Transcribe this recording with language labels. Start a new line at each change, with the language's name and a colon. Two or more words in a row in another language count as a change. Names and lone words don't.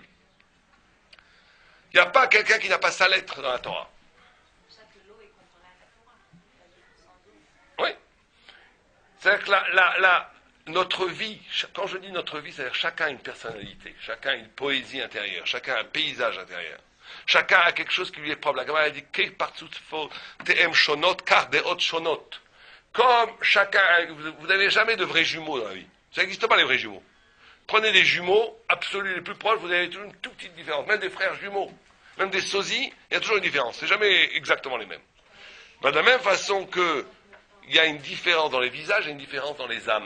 French: Il n'y a pas quelqu'un qui n'a pas sa lettre dans la Torah. Oui. C'est-à-dire que notre vie, quand je dis notre vie, c'est-à-dire chacun a une personnalité, chacun a une poésie intérieure, chacun a un paysage intérieur. Chacun a quelque chose qui lui est propre. La Gemara dit
Hebrew: טעם שונות כך דעות שונות.
French: Comme chacun, vous n'avez jamais de vrais jumeaux dans la vie. Ça n'existe pas les vrais jumeaux. Prenez des jumeaux absolus les plus proches, vous avez toujours une toute petite différence. Même des frères jumeaux, même des sosies, il y a toujours une différence. C'est jamais exactement les mêmes. De la même façon que il y a une différence dans les visages et une différence dans les âmes.